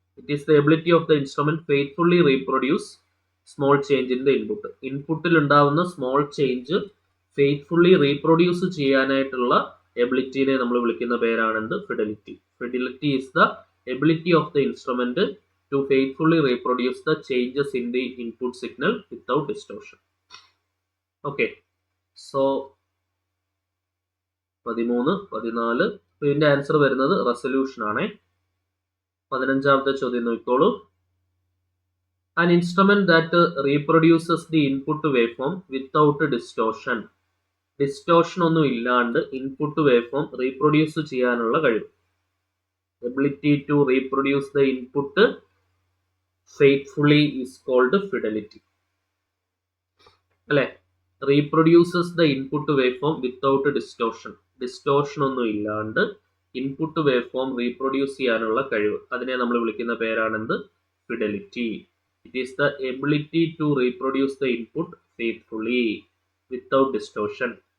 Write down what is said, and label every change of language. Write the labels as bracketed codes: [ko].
[en] It is the ability of the instrument faithfully reproduce small change in the input. [ml] ഇൻപുട്ടിൽ ഉണ്ടാവുന്ന small change faithfully reproduce ചെയ്യാനായിട്ടുള്ള എബിലിറ്റിനെ നമ്മൾ വിളിക്കുന്ന പേരാണെന്ത്? Fidelity. [en] Fidelity is the ability of the instrument to faithfully reproduce the changes in the input signal without distortion. [ml] Okay, so 13, 14 ഇതിന്റെ answer വരുന്നത് resolution ആണ്. 15ാമത്തെ ചോദ്യം നോക്കിക്കോളൂ. [en] An instrument that reproduces the input waveform without distortion. [ml] Distortion ഒന്നും ഇല്ലാണ്ട് input waveform reproduce ചെയ്യാനുള്ള കഴിവ്. [en] Ability to reproduce the input faithfully is called fidelity. [ml] അല്ലെ? [en] Reproduces the input waveform without distortion. [ml] Distortion ഒന്നും ഇല്ലാണ്ട് ഇൻപുട്ട് വേവ്ഫോം റീപ്രൊഡ്യൂസ് ചെയ്യാനുള്ള കഴിവ്, അതിനെ നമ്മൾ വിളിക്കുന്ന പേരാണെന്ത്? Fidelity. [en] It is the ability to reproduce the input faithfully without distortion.